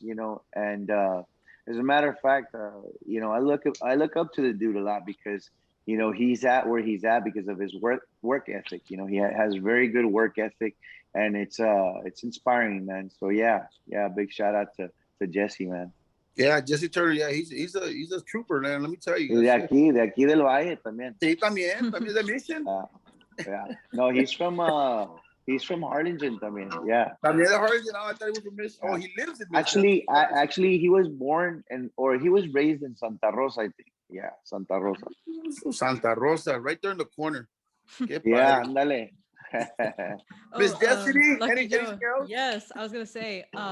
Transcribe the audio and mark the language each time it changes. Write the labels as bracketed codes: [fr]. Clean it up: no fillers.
[en] You know, and as a matter of fact, you know, I look up to the dude a lot because you know he's at where he's at because of his work ethic. You know, he has very good work ethic, and it's inspiring, man. So yeah, big shout out to Jesse, man. Yeah, Jesse Turner. Yeah, he's a trooper, man. Let me tell you. [es] De aquí del Valle también. Sí, también de Mission. [en] Yeah. No, he's from Harlingen también. Yeah. [es] También de Harlingen. [en] I thought he was from Mission. Oh, he lives in Mission. Actually, he was born or he was raised in Santa Rosa, I think. Yeah, Santa Rosa. Santa Rosa, right there in the corner. Yeah, ándale. Miss Destiny, anything else? Yes, I was gonna say.